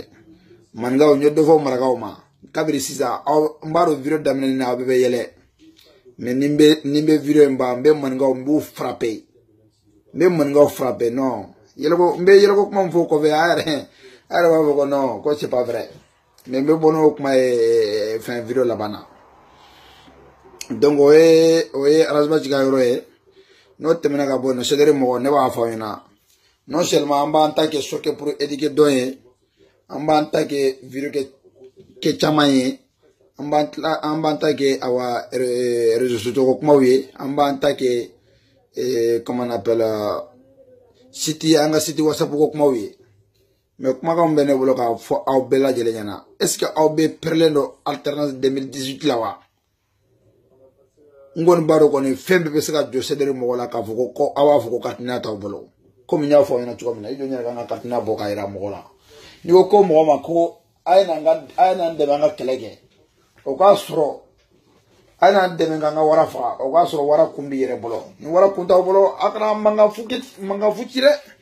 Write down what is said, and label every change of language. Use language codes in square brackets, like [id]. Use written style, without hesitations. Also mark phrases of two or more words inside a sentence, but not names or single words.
[bm] maninkaw n ye dɔ fɔ marakaw ma kabiri sisan n b'a dɔn vidéo daminɛ na aw bɛɛ bɛ yɛlɛ mais ni n bɛ vidéo in ban n bɛ maninkaw n b'u frapper n bɛ maninkaw [fr] frapper non [bm] n bɛ yɛlɛko kuma min fɔ o kɔfɛ a yɛrɛ b'a fɔ ko non ko [fr] c'est pas vrai mais [bm] n bɛ bɔ n'o kuma ye fɛn vidéo laban na donc o ye arasibasi ka yɔrɔ ye n'o tɛmɛna ka bɔ yen nɔ sederi mɔgɔ ne b'a fɔ aw ɲɛna [fr] non seulement [bm] an b'an ta kɛ [fr] choqué pour éduquer [bm] dɔn ye an b'an ta kɛ vidéo kɛ caman ye an b'an ta kɛ awa [fr] réseaux sociaux [bm] kumaw ye an b'an ta kɛ [fr] comment on appelle site [bm] an ka site WhatsApp ko kumaw ye mais kumakan bɛ ne bolo k'a fɔ aw bɛɛ lajɛlen ɲɛna [fr] est ce que [bm] aw bɛ pɛrɛlen don alternance 2018 la wa n kɔni b'a dɔn kɔni fɛn bɛɛ bɛ se ka jɔ sederi mɔgɔ la k'a fɔ ko aw b'a fɔ ko katina t'aw bolo komi n y'a fɔ aw ɲɛna cogo min na i jɔ n yɛrɛ kan ka katina bɔ k'a jira mɔgɔ la n'i ko ko mɔgɔ ma ko a ye n'an dɛmɛ an ka kɛlɛ kɛ o k'a sɔrɔ a ye n'an dɛmɛ k'an ka wara faga o k'a sɔrɔ wara kun b'i yɛrɛ bolo ni wara kun t'aw bolo a kana mankan fu ci dɛ